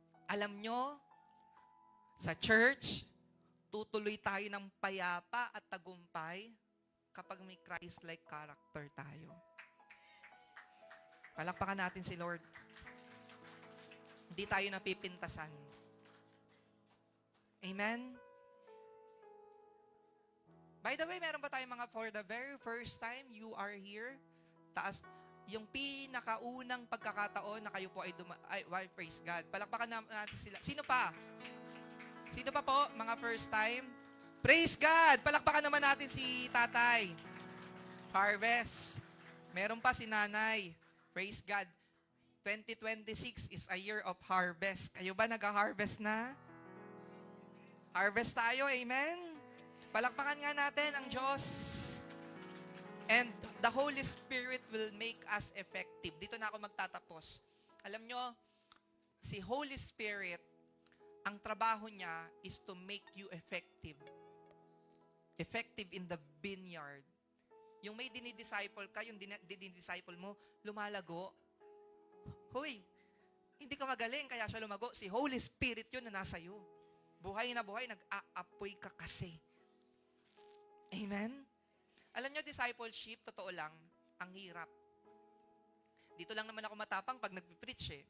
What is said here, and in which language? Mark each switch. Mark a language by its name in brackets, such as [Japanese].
[Filipino] Alam nyo, sa church, tutuloy tayo ng payapa at tagumpay kapag may Christ-like character tayo. Palakpakan natin si Lord. Hindi tayo napipintasan. Amen? [English] By the way, [Filipino] meron ba tayong mga [English] for the very first time you are here? [Filipino] Taas, yung pinakaunang pagkakataon na kayo po ay praise God. Palakpakan natin sila. Sino pa? Sino pa po, mga first time? Praise God! Palakpakan naman natin si tatay. Harvest. Meron pa si nanay. [English] Praise God. 2026 is a year of harvest. [Filipino] Kayo ba nag-harvest na? Harvest tayo, amen? Palakpakan nga natin ang Diyos. [English] And the Holy Spirit will make us effective. [Filipino] Dito na ako magtatapos. Alam nyo, si Holy Spirit, ang trabaho niya [English] is to make you effective. Effective in the vineyard. [Filipino] Yung may dinidisciple ka, yung dinidisciple mo, lumalago. Hoy, hindi ka magaling, kaya siya lumago. Si Holy Spirit yun na nasa iyo. Buhay na buhay, nag-aapoy ka kasi. Amen? Alam nyo, discipleship, totoo lang, ang hirap. Dito lang naman ako matapang pag nag-preach eh.